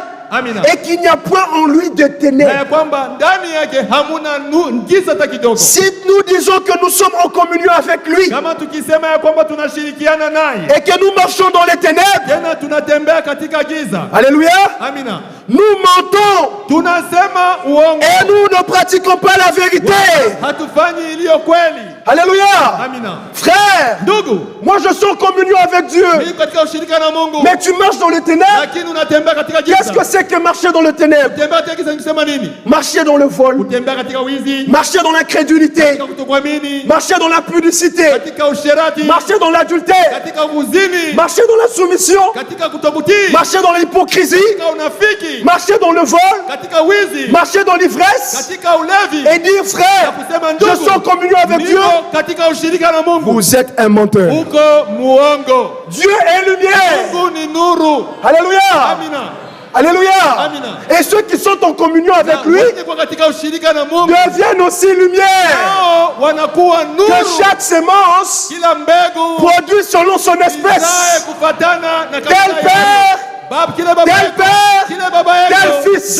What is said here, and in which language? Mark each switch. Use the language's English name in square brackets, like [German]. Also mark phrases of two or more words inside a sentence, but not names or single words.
[French] Et qu'il n'y a point en lui de ténèbres. Si nous disons que nous sommes en communion avec lui et que nous marchons dans les ténèbres, alléluia, nous mentons. [Swahili] Tunasema uongo. [French] Et nous ne pratiquons pas la vérité. [Swahili] Hatufanyi iliyo kweli. [French] Alléluia. [Swahili] Amina. [French] Frère, [Swahili] ndugu, [French] moi je suis en communion avec Dieu. [Swahili] Niko katika ushirika na Mungu. [French] Mais tu marches dans les ténèbres. [Swahili] Lakini unatembea katika giza. [French] Qu'est-ce que c'est que marcher dans les ténèbres? [Swahili] Kutembea katika giza nikisema nini? [French] Marcher dans le vol. [Swahili] Kutembea katika wizi. [French] Marcher dans l'incrédulité. [Swahili] Katika kutokuamini. [French] Marcher dans l'impudicité. [Swahili] Katika usherati. [French] Marcher dans l'adultère. [Swahili] Katika uzini. [French] Marcher dans la soumission. [Swahili] Katika kutokutii. [French] Marcher dans l'hypocrisie. [Swahili] Katika unafiki. [French] Marcher dans le vol. [Swahili] Katika wizi. [French] Marcher dans l'ivresse. [Swahili] Katika ulevi. [French] Et dire frère, je suis en communion avec Dieu. [Swahili] Katika ushirika na Mungu. [French] Vous êtes un menteur. [Swahili] Uko muongo. [French] Dieu est lumière. [Swahili] Mungu ni nuru. [French] Alléluia. [Swahili] Amina. [French] Alléluia. [Swahili] Amina. [French] Et ceux qui sont en communion avec lui deviennent aussi lumière. Que chaque sémence produit selon son espèce. Tel père, tel fils.